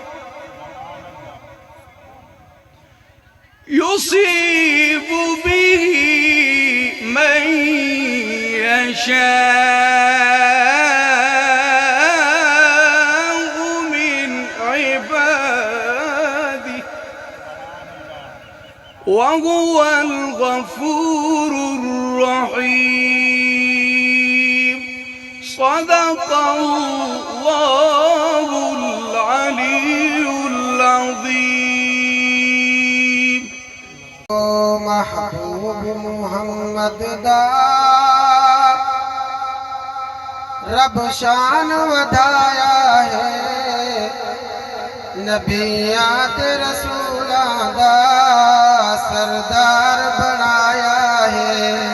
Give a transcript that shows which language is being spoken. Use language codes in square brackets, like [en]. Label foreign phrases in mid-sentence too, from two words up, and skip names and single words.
[ar] يصيب به من يشاء من عباده وهو الغفور الرحيم. صدق الله العلي العظيم. [pa] محبوب محمد دا رب شان ودایا ہے، نبیات رسولاں دا سردار بنایا ہے.